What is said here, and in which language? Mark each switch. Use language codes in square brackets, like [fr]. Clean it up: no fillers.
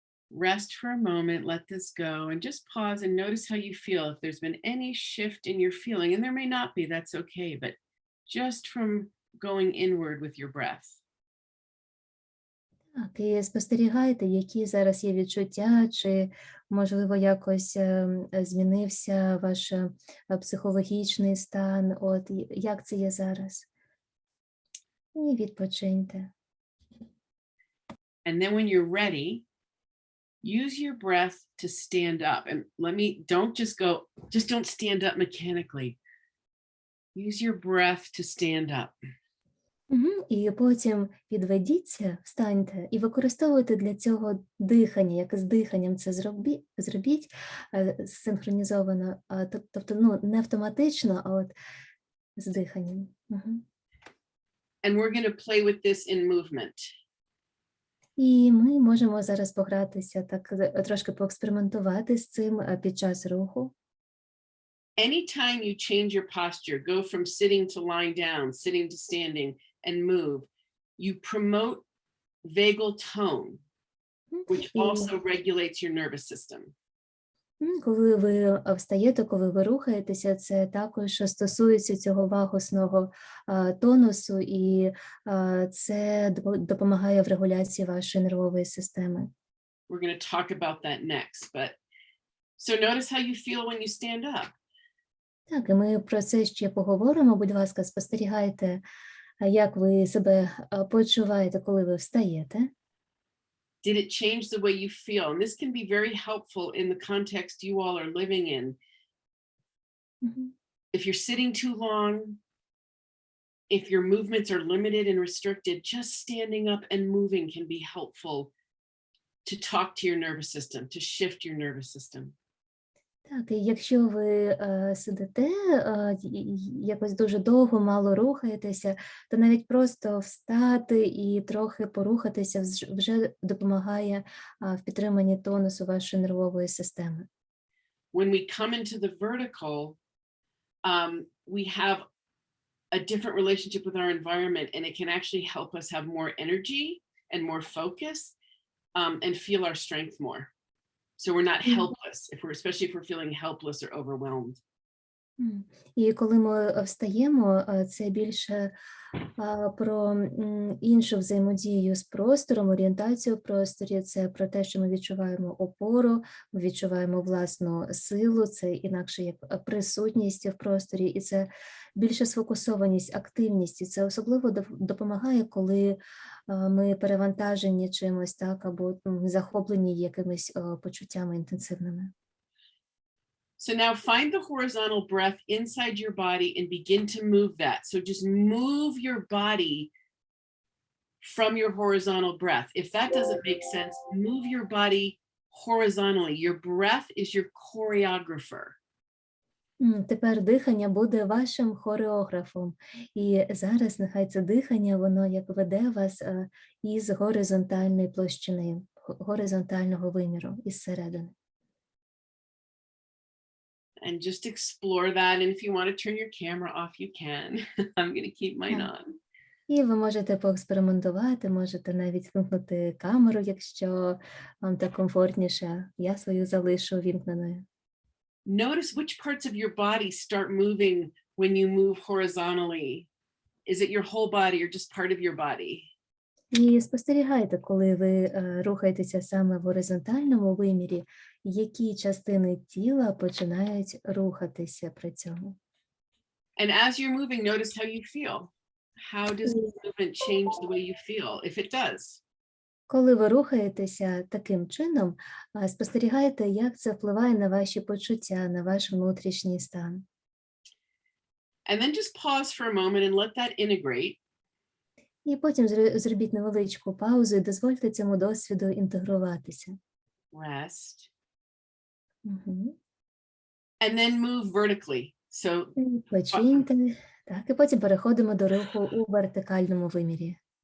[en] rest for a moment, let this go, and just pause and notice how you feel. If there's been any shift in your feeling, and there may not be, that's okay, but just from going inward with your breath. [uk] Так, і спостерігайте, які зараз є відчуття, чи, можливо, якось змінився ваш психологічний стан, от, як це є зараз. І відпочиньте. [en] And then when you're ready, use your breath to stand up. And don't stand up mechanically. Use your breath to stand up. [uk] І потім підведіться, встаньте і використовуйте для цього дихання, як з диханням це зробіть синхронізовано, тобто не автоматично, а от з диханням. [en] And we're going to play with this in movement. [uk] І ми можемо зараз погратися, так трошки поекспериментувати з цим під час руху. [en] Anytime you change your posture, go from sitting to lying down, sitting to standing, and move, you promote vagal tone, which also regulates your nervous system. [uk] Коли ви встаєте, коли ви рухаєтеся, це також стосується цього вагусного тонусу, і це допомагає в регуляції вашої нервової системи. [en] We're going to talk about that next, but so notice how you feel when you stand up. [uk] Так, і ми про це ще поговоримо. Будь ласка, спостерігайте, як ви себе почуваєте, коли ви встаєте. [en] Did it change the way you feel? And this can be very helpful in the context you all are living in. If you're sitting too long, if your movements are limited and restricted, just standing up and moving can be helpful to talk to your nervous system, to shift your nervous system. [uk] Так, і якщо ви сидите, якось дуже довго, мало рухаєтеся, то навіть просто встати і трохи порухатися вже допомагає в підтриманні тонусу вашої нервової системи. [en] When we come into the vertical, we have a different relationship with our environment, and it can actually help us have more energy and more focus, and feel our strength more. So we're not helpless, especially if we're feeling helpless or overwhelmed. [uk] І коли ми встаємо, це більше про іншу взаємодію з простором, орієнтацію в просторі, це про те, що ми відчуваємо опору, ми відчуваємо власну силу, це інакше як присутність в просторі, і це більше сфокусованість, активність, і це особливо допомагає, коли ми перевантажені чимось, так, або захоплені якимись почуттями інтенсивними. [en] So now find the horizontal breath inside your body and begin to move that. So just move your body from your horizontal breath. If that doesn't make sense, move your body horizontally. Your breath is your choreographer. [uk] Тепер дихання буде вашим хореографом. І зараз нехай це дихання, воно як веде вас із горизонтальної площини, горизонтального виміру, із середини. [en] And just explore that. And if you want to turn your camera off, you can. I'm going to keep mine on. [uk] І ви можете поекспериментувати, можете навіть вимкнути камеру, якщо вам так комфортніше. Я свою залишу вімкненою. [en] Notice which parts of your body start moving when you move horizontally. Is it your whole body or just part of your body? [uk] І спостерігайте, коли ви рухаєтеся саме в горизонтальному вимірі, які частини тіла починають рухатися при цьому. [en] And as you're moving, notice how you feel. How does the movement change the way you feel, if it does? [uk] Коли ви рухаєтеся таким чином, спостерігайте, як це впливає на ваші почуття, на ваш внутрішній стан. [en] And then just pause for a moment and let that integrate. [uk] І потім зробіть невеличку паузу і дозвольте цьому досвіду інтегруватися. [en] Rest. Угу. And then move vertically. So [uk] Починьте. Так, і потім переходимо до руху у вертикальному вимірі.